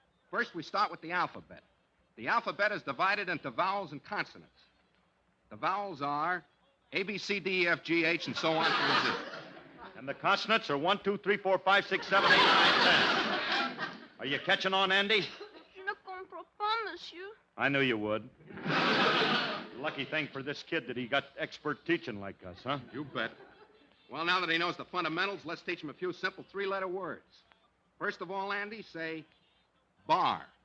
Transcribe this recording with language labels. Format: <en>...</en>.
<en>First, we start with the alphabet. The alphabet is divided into vowels and consonants. The vowels are A, B, C, D, E, F, G, H, and so on through Z. And the consonants are 1, 2, 3, 4, 5, 6, 7, 8, 9, 10. Are you catching on, Andy?</en> <fr>Je ne comprends pas, monsieur.</fr> <en>I knew you would. Lucky thing for this kid that he got expert teaching like us, huh? You bet. Well, now that he knows the fundamentals, let's teach him a few simple three-letter words. First of all, Andy, say bar.</en>